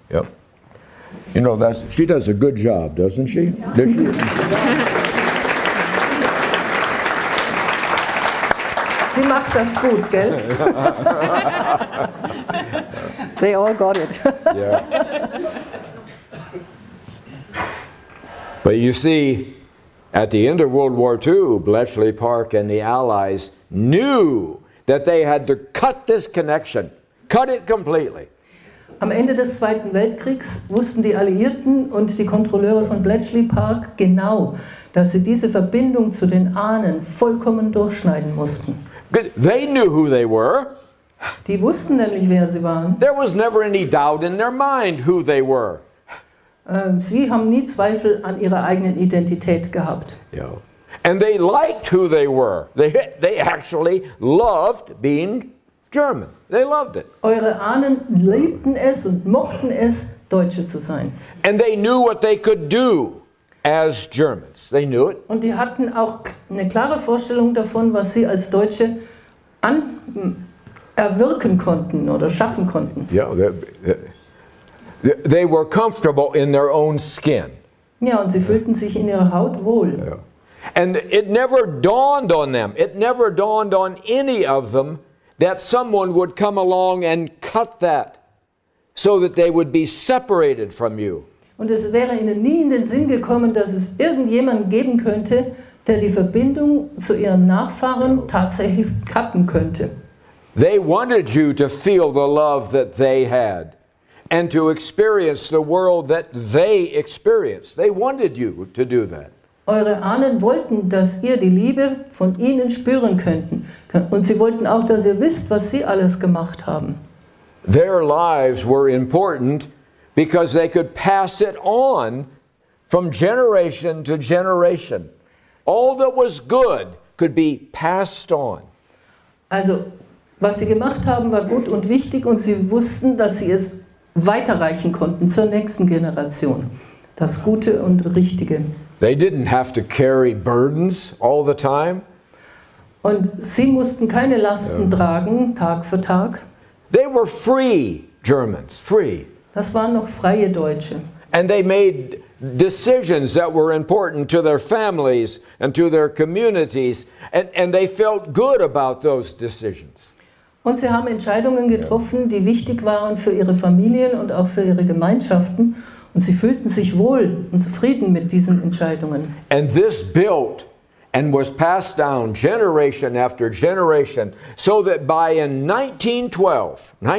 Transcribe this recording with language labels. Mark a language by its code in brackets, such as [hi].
[en] Yep. You know, she does a good job, doesn't she? Does she? [de] Sie macht das gut, gell? [en] They all got it. Yeah. But you see, at the end of World War II, Bletchley Park and the Allies knew that they had to cut this connection, cut it completely. [de] Am Ende des Zweiten Weltkriegs wussten die Alliierten und die Kontrolleure von Bletchley Park genau, dass sie diese Verbindung zu den Ahnen vollkommen durchschneiden mussten. [en] They knew who they were. [de] Die wussten nämlich, wer sie waren. [en] There was never any doubt in their mind who they were. [de] Sie haben nie Zweifel an ihrer eigenen Identität gehabt. [en] Yeah. And they liked who they were. They actually loved being German. They loved it. [de] Eure Ahnen liebten es und mochten es, Deutsche zu sein. [en] And they knew what they could do as Germans. They knew it. [de] Und die hatten auch eine klare Vorstellung davon, was sie als Deutsche erwirken konnten oder schaffen konnten. [en] Yeah, they were comfortable in their own skin. [de] Ja, und sie fühlten sich in ihrer Haut wohl. [en] Yeah. And it never dawned on them, it never dawned on any of them that someone would come along and cut that so that they would be separated from you. [de] Und es wäre ihnen nie in den Sinn gekommen, dass es irgendjemanden geben könnte, der die Verbindung zu ihren Nachfahren tatsächlich cutten könnte. [en] They wanted you to feel the love that they had and to experience the world that they experienced. They wanted you to do that. [de] Eure Ahnen wollten, dass ihr die Liebe von ihnen spüren könnten. Und sie wollten auch, dass ihr wisst, was sie alles gemacht haben. [en] Their lives were important because they could pass it on from generation to generation. All that was good could be passed on. [de] Also, was sie gemacht haben, war gut und wichtig und sie wussten, dass sie es weiterreichen konnten zur nächsten Generation. Das Gute und Richtige. [en] They didn't have to carry burdens all the time. [de] Und sie mussten keine Lasten tragen, Tag für Tag. [en] They were free Germans, free. [de] Das waren noch freie Deutsche. [en] And they made decisions that were important to their families and to their communities, and they felt good about those decisions. [de] Und sie haben Entscheidungen getroffen, die wichtig waren für ihre Familien und auch für ihre Gemeinschaften. Und sie fühlten sich wohl und zufrieden mit diesen Entscheidungen. [en] And this built and was passed down generation after generation, so that by in 1912,